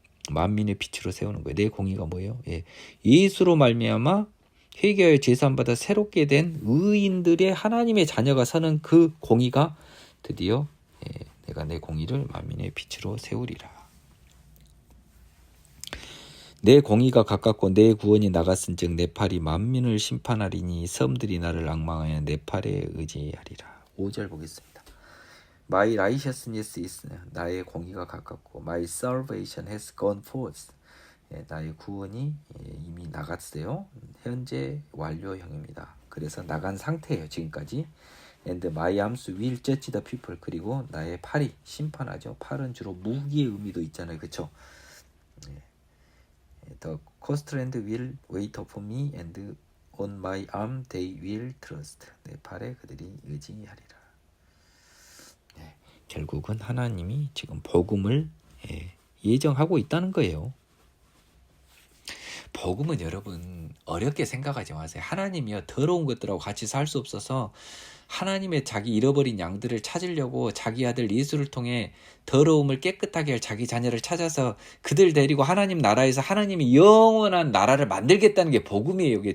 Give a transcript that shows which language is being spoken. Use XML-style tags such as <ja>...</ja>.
<ko>만민의 빛으로 세우는 거예요. 내 공의가 뭐예요? 예. 예수로 말미암아 회개하여 제사함받아 새롭게 된 의인들의 하나님의 자녀가 서는 그 공의가 드디어 내가 내 공의를 만민의 빛으로 세우리라. 내 공의가 가깝고 내 구원이 나갔은즉 내 팔이 만민을 심판하리니 섬들이 나를 앙망하여 내 팔에 의지하리라. 5절 보겠습니다.</ko> <en>My righteousness is</en> <ko>나의 공의가 가깝고</ko> <en>My salvation has gone forth.</en> <ko>나의 구원이 이미 나갔어요. 현재 완료형입니다. 그래서 나간 상태예요. 지금까지.</ko> <en>And my arms will judge the people.</en> <ko>그리고 나의 팔이 심판하죠. 팔은 주로 무기의 의미도 있잖아요. 그렇죠?</ko> <en>The coast land will wait upon me and on my arm they will trust.</en> <ko>내 팔에 그들이 의지하리라. 결국은 하나님이 지금 복음을 예정하고 있다는 거예요. 복음은 여러분 어렵게 생각하지 마세요. 하나님이요 더러운 것들하고 같이 살 수 없어서 하나님의 자기 잃어버린 양들을 찾으려고 자기 아들 예수를 통해 더러움을 깨끗하게 할 자기 자녀를 찾아서 그들 데리고 하나님 나라에서 하나님이 영원한 나라를 만들겠다는 게 복음이에요.</ko>